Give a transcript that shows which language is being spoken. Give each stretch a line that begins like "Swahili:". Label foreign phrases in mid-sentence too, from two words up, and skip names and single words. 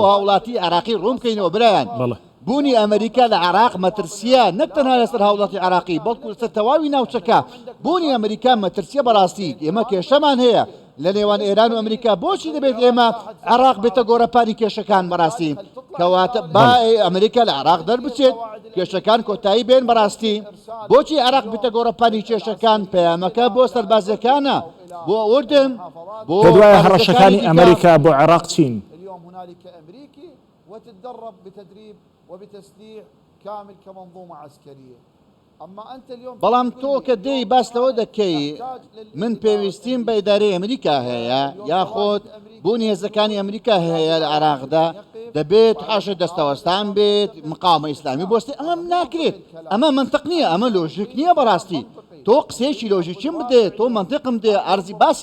Central Kurdish: هاوڵاتی عێراقی ڕۆم بکەینەوە برایان بوونی ئەمریکا لە عێراق مەترسیە نەک تەنها لەسەر هاوڵاتی عێراقی بەڵکو لەسەر تەواوی ناوچەکە بوونی ئەمریکا مەترسیە بەڕاستی ئێمە کێشەمان هەیە لە نێوان ئێران و ئەمریکا بۆچی دەبێت ئێمە عێراق بێتە گۆرەپانی کێشەکان بەڕاستی کەواتە با ئەمریکا لە عێراق دەربچێت کێشەکان کۆتایی بێن بەڕاستی بۆچی عێراق بێتە گۆرەپانی کێشەکان پەیامەکە بۆ سەربازەکانە بۆ ئوردن بۆ دوای هەڕەشەکانی ئەمریکا بۆ عێراق چین
Arabic: وتتدرب بتدريب وبتسليح كامل كمنظومة عسكرية أما أنت اليوم
Central Kurdish: بەڵام تۆ کە دەی باستەوە دەکەی من پێویستیم بە ئیدارەی ئەمریکا هەیە یاخۆت بوونی هێزەکانی ئەمریکا هەیە لە عێراقدا دەبێت حاشە دەستەوەستان بێت مقاومە ئیسلامی بۆستی ئەمە ناکرێت ئەمە منطق نییە ئەمە لۆژیک نییە بەڕاستی تۆ قسێکی لۆژیکیم بدێت تۆ منطقم دێ ئەرزی باسی